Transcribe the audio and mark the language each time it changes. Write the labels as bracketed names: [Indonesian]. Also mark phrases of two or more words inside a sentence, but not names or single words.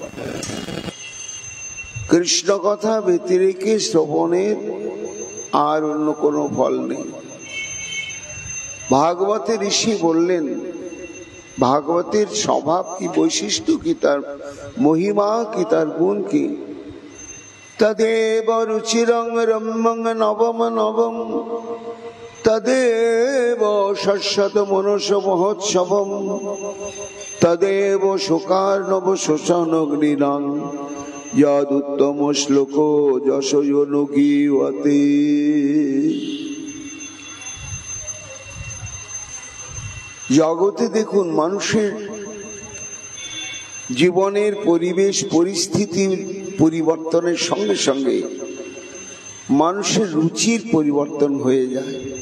[Bangla] কৃষ্ণ কথা ব্যতিরেকে শ্রবণের আর অন্য কোনো ফল নেই। ভাগবতের ঋষি বললেন ভাগবতের স্বভাব কি, বৈশিষ্ট্য কি, তার মহিমা কি, তার গুণ কি। [Sanskrit] तदेव रुचिरं रम्यं नवम नवम तदेव शश्वत मनस महोत्सवम तदेव शोकार्णव शोषणग्निनां यदुत्तम श्लोको यशोनुगीयते। [Bangla] জগতে দেখুন মানুষের জীবনের পরিবেশ পরিস্থিতি পরিবর্তনের সঙ্গে সঙ্গে মানুষের রুচির পরিবর্তন হয়ে যায়।